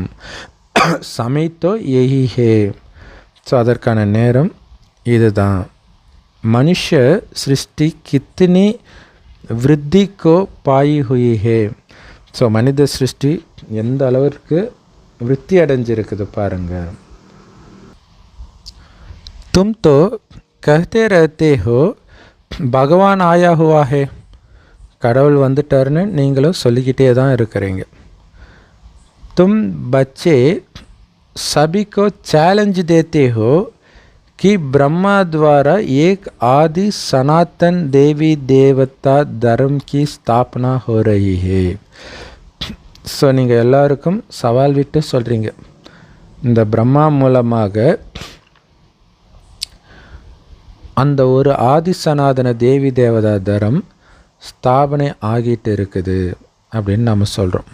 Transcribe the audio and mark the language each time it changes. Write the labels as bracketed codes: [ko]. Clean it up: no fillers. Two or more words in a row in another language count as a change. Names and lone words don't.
[hi] समय तो यही है. [ta] ஸோ அதற்கான நேரம் இதுதான். [hi] मनुष्य सृष्टि कितनी वृद्धि को पाई हुई है. [ta] ஸோ மனித சிருஷ்டி எந்த அளவிற்கு விருத்தி அடைஞ்சிருக்குது பாருங்கள். [hi] तुम तो कहते रहते हो भगवान आया हुआ है. [ta] கடவுள் வந்துட்டாருன்னு நீங்களும் சொல்லிக்கிட்டே தான் இருக்கிறீங்க. [hi] तुम बच्चे सभी को चैलेंज देते हो कि ब्रह्मा द्वारा एक आदि सनातन देवी देवता धर्म की स्थापना हो रही है. [ta] ஸோ நீங்கள் எல்லாருக்கும் சவால் விட்டு சொல்கிறீங்க, இந்த பிரம்மா மூலமாக அந்த ஒரு ஆதி சனாதன தேவி தேவதா தரம் ஸ்தாபனை ஆகிட்டு இருக்குது அப்படின்னு நம்ம சொல்கிறோம்.